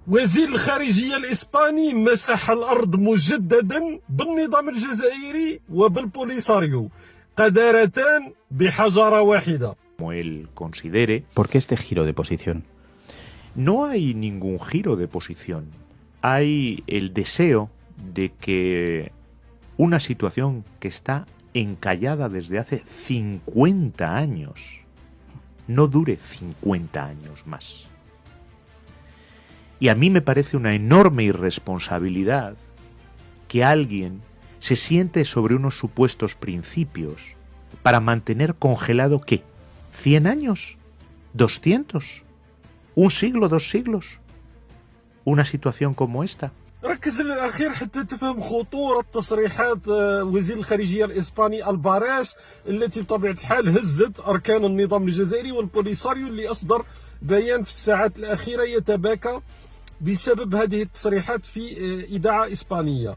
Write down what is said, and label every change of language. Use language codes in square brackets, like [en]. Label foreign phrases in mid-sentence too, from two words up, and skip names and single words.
[ar] وزير الخارجية الإسباني مسح الأرض مجددا بالنظام الجزائري وبالبوليساريو، قدرتان بحجرة واحدة. [es] Como él considere. ¿Por qué este giro de posición? No hay ningún giro de posición. Hay el deseo de que una situación que está encallada desde hace 50 años no dure 50 años más. Y a mí me parece una enorme irresponsabilidad que alguien se siente sobre unos supuestos principios para mantener congelado, ¿qué? ¿100 años? ¿200? ¿Un siglo? ¿2 siglos? ¿Una situación como esta? [ar] ركز للأخير حتى تفهم خطورة تصريحات وزير الخارجية الإسباني الباريس التي بطبيعة الحال هزت أركان النظام الجزائري والبوليساريو، اللي أصدر بيان في الساعات الأخيرة يتباكى بسبب هذه التصريحات في إذاعة إسبانية.